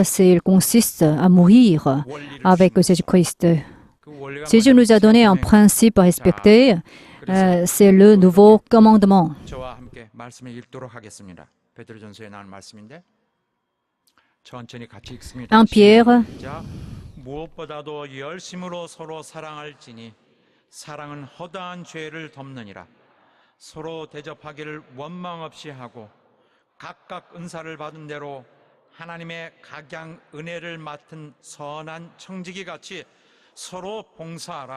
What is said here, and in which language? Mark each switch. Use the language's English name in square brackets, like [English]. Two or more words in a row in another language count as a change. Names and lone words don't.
[French] Elle consiste à mourir avec Jésus-Christ. Jésus nous a donné un principe à respecter, c'est le nouveau commandement. 1 Pierre, [Korean] 무엇보다도 열심으로 서로 사랑할지니 사랑은 허다한 죄를 덮느니라. 서로 대접하기를 원망 없이 하고 각각 은사를 받은 대로 하나님의 각양 은혜를 맡은 선한 청지기 같이 서로 봉사하라.